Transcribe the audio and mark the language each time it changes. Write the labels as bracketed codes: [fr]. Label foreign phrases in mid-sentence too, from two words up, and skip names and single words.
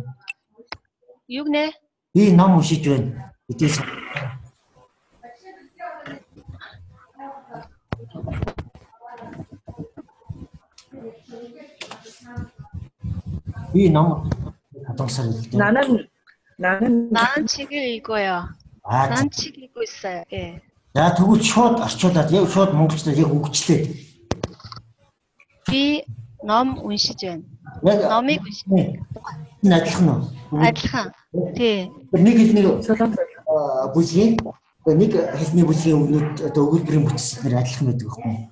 [mn] Юу гэнэ? Би ном уншиж байна. Эдээс би ном солонгосоор хэлдэг. [ko] 나는 책을 읽어요. 난 책 읽고 있어요. 예. [mn] За тэгвэл шууд орчуулад яг шууд монголчууд яг үгчлээ. Би ном уншиж байна. Номыг уншиж. Энэ адилхан уу? Адилхан. Тий. Нэг хэлний бүлгийн нэг хэлний бүлгийн өгнүүд одоо өгүүлбэрийн бүтцээр адилхан байдаг байхгүй юу?